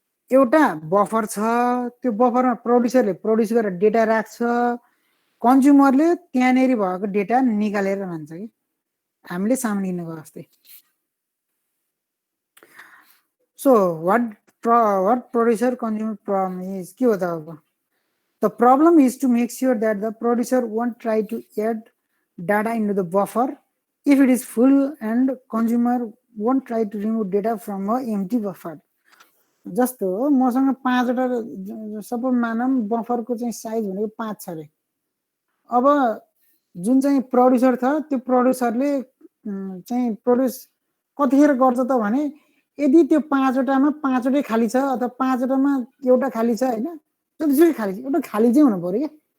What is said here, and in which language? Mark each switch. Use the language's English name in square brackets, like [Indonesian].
[Nepali] एउटा बफर छ त्यो बफरमा प्रड्युसरले प्रड्युस गरेर डेटा राख्छ कन्ज्युमरले त्यहाँनिर भएको डेटा निकालेर लान्छ कि हामीले सामने गएको जस्तै [English] so what producer consumer problem is [Nepali] के हो त अब [English] The problem is to make sure that the producer won't try to add data into the buffer if it is full and consumer won't try to remove data from a empty buffer. [Nepali] जस्तो मसँग 5वटा suppose मानौँ बफरको चाहिँ size भनेको 5 छ अरे। अब जुन चाहिँ प्रड्युसर छ त्यो प्रड्युसरले चाहिँ प्रड्युस कतिखेर गर्छ त भने यदि त्यो 5वटामा 5वटै खाली छ अथवा 5वटामा एउटा खाली छ हैन, जतिसुकै खाली छ एउटा खाली चाहिँ हुनु पर्यो के।